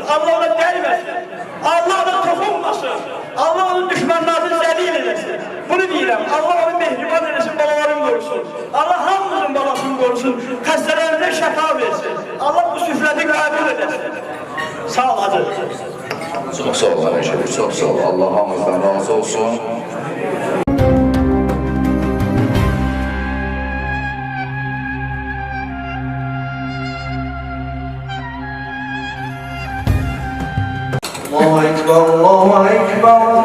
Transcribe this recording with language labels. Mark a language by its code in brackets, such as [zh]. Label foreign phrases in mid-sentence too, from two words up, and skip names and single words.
[az] Allah ona dəyməsin. Allah ona toxunmasın. Allah onun düşmanlarını zəlil eləsin. Bunu deyirəm. Allah onu mehriban eləsin, balalarını qorusun. Allah hamımızın balasını qorusun. Xəstələrinə şəfa versin. Allah bu süfrəti qəbul eləsin. Sağ ol, hacı. [tr] Çok sağ ol Ayşe, çok sağ ol. [az] Allah hamımızdan razı olsun. [ar] الله أكبر، الله أكبر.